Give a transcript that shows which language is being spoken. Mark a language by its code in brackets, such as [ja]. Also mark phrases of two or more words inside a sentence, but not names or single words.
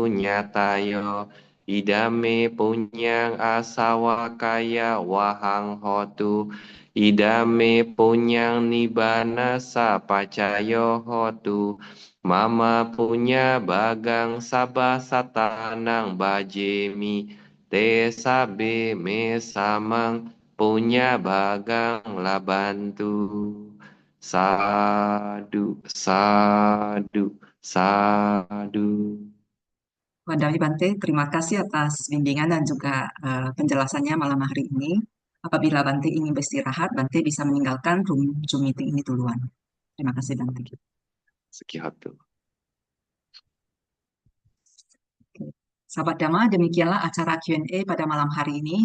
[pi] nyatayo, idame punyang asawa kaya wahang hotu, idame punyang nibana sapacayo hotu, mama punya bagang sabah satanang bajemi, te sabe me samang punya bagang labantu. Sadu, sadu, sadu. Wandai Bante, [id] terima kasih atas bimbingan dan juga penjelasannya malam hari ini. Apabila Bante ingin beristirahat, Bante bisa meninggalkan [en] room Zoom meeting [id] ini duluan. Terima kasih Bante. [pi] Sekihotu. [id] Sahabat Dhamma, demikianlah acara Q&A pada malam hari ini.